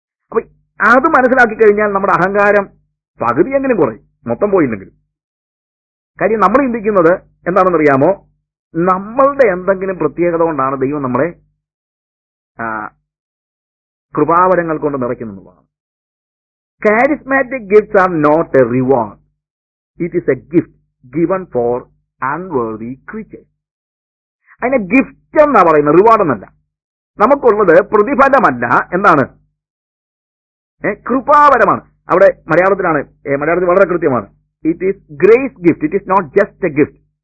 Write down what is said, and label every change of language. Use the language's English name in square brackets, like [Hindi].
[Malayalam] അപ്പൊ അത് മനസ്സിലാക്കി കഴിഞ്ഞാൽ നമ്മുടെ അഹങ്കാരം പകുതിയെങ്കിലും കുറയും, മൊത്തം പോയില്ലെങ്കിലും. കാര്യം നമ്മൾ ചിന്തിക്കുന്നത് എന്താണെന്നറിയാമോ? നമ്മളുടെ എന്തെങ്കിലും പ്രത്യേകത കൊണ്ടാണ് ദൈവം നമ്മളെ കൃപാവരങ്ങൾ കൊണ്ട് നിറയ്ക്കുന്നുള്ളതാണ്. [English] Charismatic gifts are not a reward. It is a gift given for unworthy creatures. [Malayalam] അതിനെ ഗിഫ്റ്റ് എന്നാ പറയുന്നത്, റിവാർഡ് എന്നല്ല. നമുക്കുള്ളത് പ്രതിഫലമല്ല, എന്താണ്? കൃപാവരമാണ്. അവിടെ മലയാളത്തിൽ വളരെ കൃത്യമാണ്. [English] It is grace gift, it is not just a gift.